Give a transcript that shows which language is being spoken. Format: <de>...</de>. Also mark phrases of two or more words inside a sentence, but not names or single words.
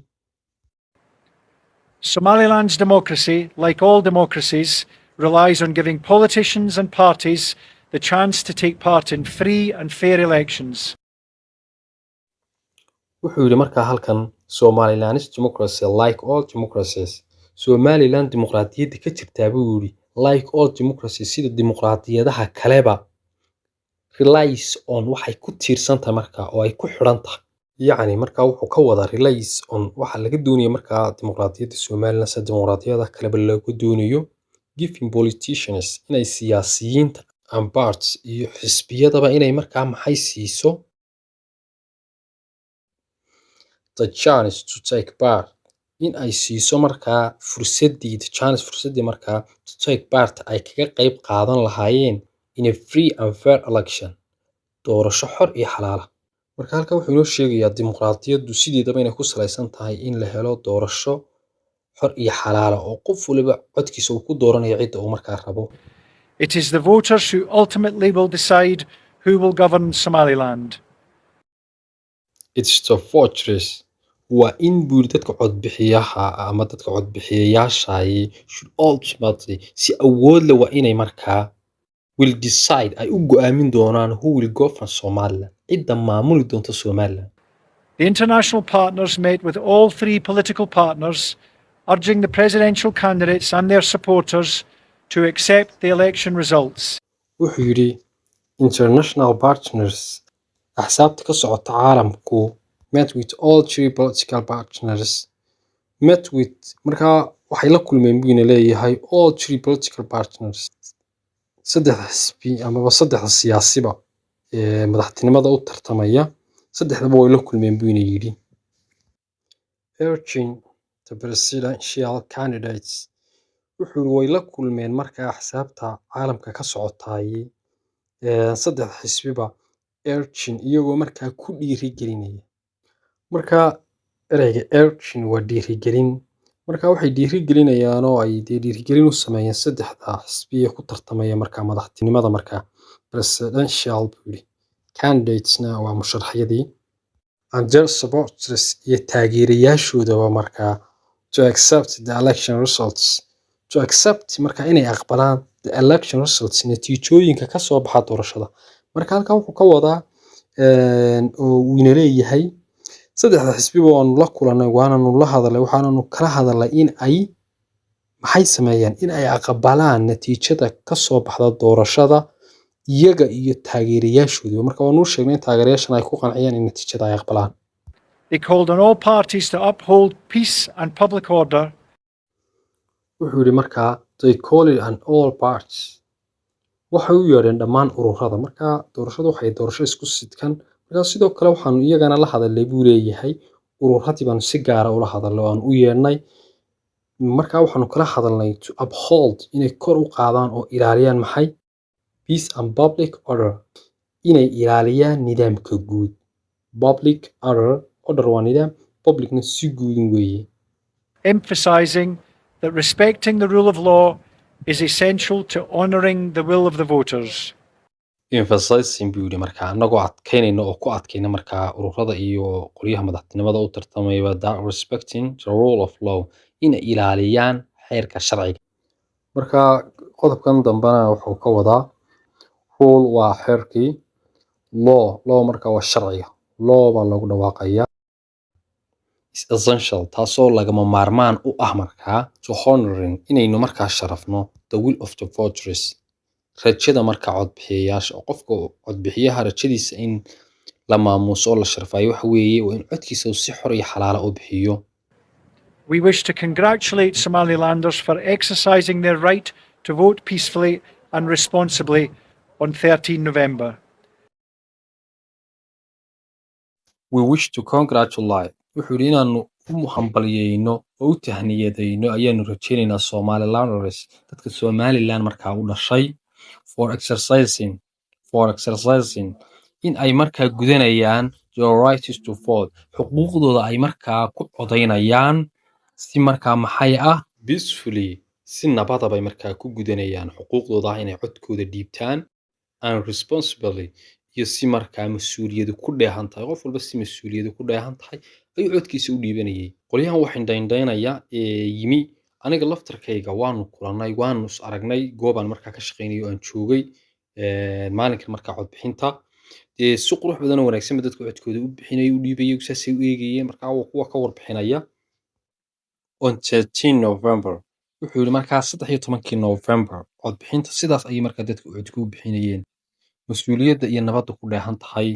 <en>Somaliland's democracy, like all democracies, relies on giving politicians and parties the chance to take part in free and fair elections.</en> <so>wuxuu yidhi markaa halkan</so> <en>Somaliland's democracy like all democracies</en> <so>Somaliland dimuqraadiyadda ka jirtaa buu yidhi</so> <en>like all democracies</en> <so>sida dimuqraadiyadaha kaleba</so> <en>relies on</en> <so>waxay ku tiirsantahay markaa oo ay ku xidhan tahay yacni markaa wuxuu ka wadaa</so> <en>relies on</en> <so>waxaa laga doonaya markaa dimuqraadiyadda Somaliland sida dimuqraadiyadaha kaleba lagu doonayo</so> <en>giving politicians</en> <so>inay siyaasiyiinta</so> <en>and parts</en> <so>iyo xisbiyadaba inay markaa maxay siiso</so> <en>the chance to take part in</en> <so>ay siiso markaa fursaddii markaa</so> <en>to take part</en> <so>ay kaga qayb qaadan lahaayeen</so> <en>in a free and fair election</en> <so>doorasho xor iyo xalaala marka halkan wuxuu inoo sheegayaa dimuqraadiyaddu sideedaba inay ku salaysan tahay in la helo doorasho xor iyo xalaala oo qof waliba codkiisa uu ku dooranayo cidda uu markaa rabo</so> <en>It is the voters who ultimately will decide who will govern Somaliland. It's the fortress</en> <so>waa in buu yidhi dadka codbixiyaha ama dadka codbixiyayaashaay</so> <en>should ultimately</en> <so>si awood leh waa inay markaa</so> <en>will decide</en> <so>ay u go'aamin doonaan</so> <en>who will govern Somaliland</en> <so>cidda maamuli doonta Somaliland</so> <en>The international partners met with all three political partners, urging the presidential candidates and their supporters to accept the election results.</en> <so>wuxuu yidhi</so> <en>international partners</en> <so>axsaabta ka socota caalamku</so> <en>met with all three political partners met with</en> <so>markaa waxay la kulmeen buu leeyahay</so> <en>all three political partners</en> <so>saddexda xisbi amaba saddexda siyaasiba ee madaxtinimada u tartamaya saddexdaba way la kulmeen buu yidhi</so> <en>urging the presidential candidates</en> <so>wuxuu way la kulmeen markaa axsaabta caalamka ka socotay saddexda xisbiba urging iyagoo markaa ku dhiirigelinaya marka ereyga urging waa dhiirigelin marka waxay dhiirigelinayaan oo ay dhiirigelin u sameeyeen saddexda xisbiye ku tartamaya markaa madaxtinimada markaa</so> <en>presidential candidatesna</en> <so>waa musharaxyadii</so> <en>and their supporters</en> <so>iyo taageerayaashoodaba markaa</so> <en>to accept the election results to accept</en> <so>markaa inay aqbalaan</so> <en>the election results</en> <so>natiijooyinka ka soo baxa doorashada marka halkan wuxuu ka wadaa oo uu ina leeyahay saddexda xisbiba waanu la kulannay waananu la hadalay waxaananu kala hadalay in ay maxay sameeyaan in ay aqbalaan natiijada ka soo baxda doorashada iyaga iyo taageerayaashooda marka waanu sheegnay in taageerayaashan ay ku qanciyaan in natiijada ay aqbalaan</so> <en>They called on all parties to uphold peace and public order.</en> <so>wuxuu yidhi markaa</so> <en>they call it an all parties</en> <so>waxay u yeedheen dhammaan ururada markaa doorashadu waxay doorasho isku sidkan markaa sidoo kale waxaanu iyagana la hadalnay buu leeyahay ururadii baanu si gaara ula hadalnay oo aan u yeedhnay markaa waxaanu kala hadalnay</so> <en>to uphold</en> <so>inay kor u qaadaan oo ilaaliyaan maxay</so> <en>peace and public order</en> <so>inay ilaaliyaan nidaamka guud</so> <en>public order</en> <so>waa nidaam publicna si guudin weeye</so> <en>emphasizing that respecting the rule of law is essential to honouring the will of the voters.</en> <so>emphasizing buu yidhi markaa annagoo adkaynayna oo ku adkayna markaa ururada iyo qolyaha madaxtinimada u tartamayba</so> <en>that respecting the rule of</en> <so>law inay ilaaliyaan xeerka sharciga markaa qodobkan dambena wuxuu ka wadaa rule waa xeerkii law markaa waa sharciga law baa lagu dhawaaqayaa</so> <en>is essential</en> <so>taasoo lagama maarmaan u ah markaa</so> <en>to honoring</en> <so>inaynu markaa sharafno</so> <en>the will of the voters</en> <so>rajada markaa codbixiyayaasha oo qofka codbixiyaha rajadiisa in la maamuuso oo la sharfayo waxa weeye waa in codkiisa uu si xor iyo xalaala u bixiyo</so> <en>We wish to congratulate Somalilanders for exercising their right to vote peacefully and responsibly on 13 November. we wish to congratulate</en> <so>wuxuu yidhi inaanu u hambalyeyno oo u tahniyadayno ayaanu rajaynaynaa Somalilanders dadka Somaliland markaa u dhashay</so> <en>for exercising</en> <so>in ay markaa gudanayaan</so> <en>your right to vote</en> <so>xuquuqdooda ay markaa ku codaynayaan si markaa maxay ah peacefully si nabada bay markaa ku gudanayaan xuquuqdooda inay codkooda dhiibtaan</so> <en>and responsibly</en> <so>iyo si markaa mas'uuliyadu ku dheehan tahay qof walba si mas'uuliyadu ku dheehan tahay ayuu codkiisa u dhiibanayay qolyahan waxaan dhayndaynaya yimi aniga laftarkayga waanu kulannay waanu is aragnay goobaan markaa ka shaqaynayo aan joogay maalinkan markaa codbixinta si qurux badan oo wanaagsan ba dadka codkooda u bixinayay u dhiibayay saasay u eegayeen markaa waa kuwa ka warbixinaya on 13 November wuxuu yidhi markaa 13 November codbixinta sidaas ayay markaa dadka codku u bixinayeen mas'uuliyadda iyo nabadda ku dheehan tahay</so>